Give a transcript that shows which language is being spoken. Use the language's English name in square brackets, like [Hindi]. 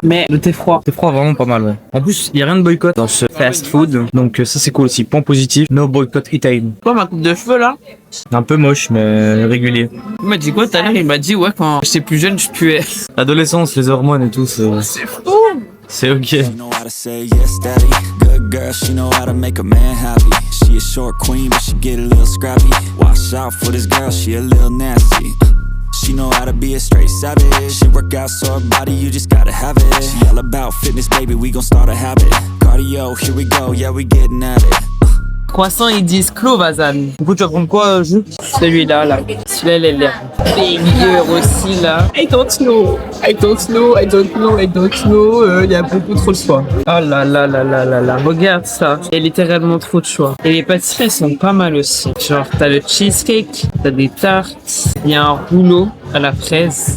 [French] Mais le thé froid. C'est froid, vraiment pas mal, ouais. En plus, y a rien de boycott dans ce fast food. Donc ça, c'est cool aussi. Point positif, [English] no boycott Italy. [French] Quoi ma coupe de cheveux là? Un peu moche, mais régulier. Il m'a dit quoi tout à l'heure? Il m'a dit ouais quand j'étais plus jeune je puais. L'adolescence, les hormones et tout, c'est fou. C'est ok. [English] She know how to say yes, daddy. Good girl, she know how to make a man happy. She a short queen, but she get a little scrappy. Watch out for this girl, she a little nasty. She know how to be a straight savage. She work out so her body, you just gotta have it. She all about fitness, baby, we gon' start a habit. Cardio, here we go, yeah, we getting at it. [French] Croissant ils disent Clovazan. Du coup, tu vas prendre quoi, Jules? Celui-là là. Celui-là il a l'air meilleur aussi là. [English] I don't know. [French] Il y a beaucoup trop de choix. Oh là là là là là là. Regarde ça. Il y a littéralement trop de choix. Et les pâtisseries sont pas mal aussi. Genre t'as le cheesecake, t'as des tartes, il y a un rouleau à la fraise.